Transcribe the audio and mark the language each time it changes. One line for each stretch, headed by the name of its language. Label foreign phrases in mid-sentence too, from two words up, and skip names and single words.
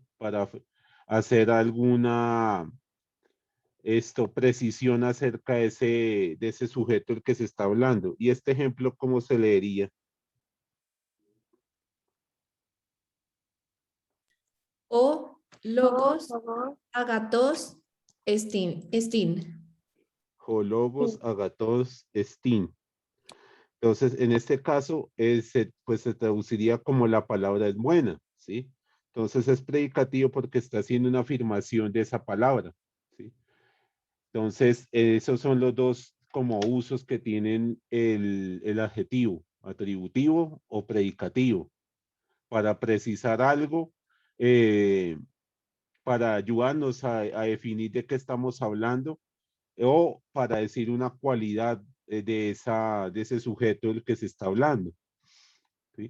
Spanish: Para hacer alguna precisión acerca de ese sujeto del que se está hablando. Y este ejemplo, ¿cómo se leería?
Greek: ὁ λόγος, Logos, ἀγαθός, ἐστιν. λόγος, ἀγαθός, ἐστιν.
Spanish: Entonces, en este caso, pues se traduciría como la palabra es buena, ¿sí? Entonces es predicativo porque está haciendo una afirmación de esa palabra, ¿sí? Entonces, esos son los dos como usos que tienen el adjetivo, atributivo o predicativo, para precisar algo, para ayudarnos a definir de qué estamos hablando o para decir una cualidad de ese sujeto del que se está hablando, ¿sí?